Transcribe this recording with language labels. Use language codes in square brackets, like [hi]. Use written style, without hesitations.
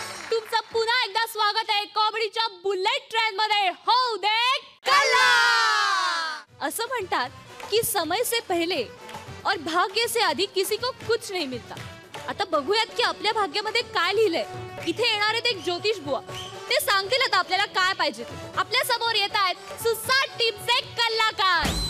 [mr] तुमचं पुन्हा एकदा स्वागत आहे कॉमेडीच्या बुलेट ट्रेन मध्ये. हो दे कला. असं म्हणतात की [hi] समय से पहले और भाग्य से अधिक किसी को कुछ नहीं मिलता. [mr] आता बघूयात की आपल्या भाग्यामध्ये काय लिहिलंय. इथे येणार आहेत एक ज्योतिष बुवा. ते सांगतील आता आपल्याला काय पाहिजे. आपल्या समोर येत आहेत सुसाट टीमचे कलाकार.